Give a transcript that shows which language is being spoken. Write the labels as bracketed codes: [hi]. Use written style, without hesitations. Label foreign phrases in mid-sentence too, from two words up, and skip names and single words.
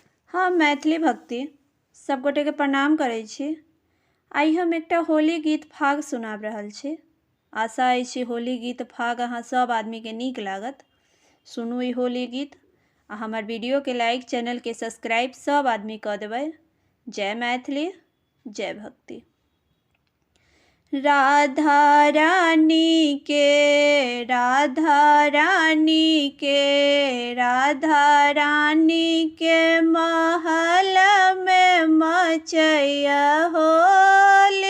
[mai] हम मैथिली भक्ति सब गोटे के प्रणाम करै छी। आइ हम एकटा होली गीत फाग सुनाब रहल छी। आशा अछि होली गीत फाग अहाँ सब आदमी के नीक लागत। सुनू ई होली गीत आ हमर वीडियो के लाइक, चैनल के सब्सक्राइब सब आदमी कऽ देबै। जय मैथिली, जय भक्ति। राधा रानी के, राधा रानी के, राधा रानी के महल में मचैया होली।